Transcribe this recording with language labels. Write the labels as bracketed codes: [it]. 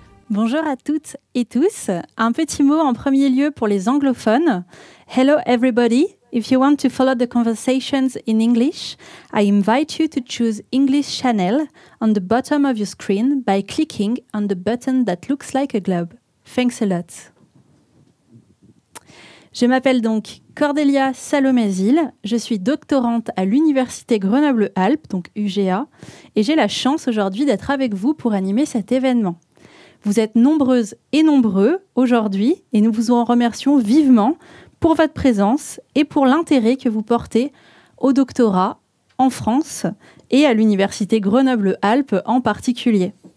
[fr] Bonjour à toutes et tous. Un petit mot en premier lieu pour les anglophones. [en] Hello everybody. If you want to follow the conversations in English, I invite you to choose English channel on the bottom of your screen by clicking on the button that looks like a globe. Thanks a lot. [fr] Je m'appelle donc Cordélia Salomazil, je suis doctorante à l'Université Grenoble-Alpes, donc UGA, et j'ai la chance aujourd'hui d'être avec vous pour animer cet événement. Vous êtes nombreuses et nombreux aujourd'hui et nous vous en remercions vivement pour votre présence et pour l'intérêt que vous portez au doctorat en France et à l'Université Grenoble-Alpes en particulier.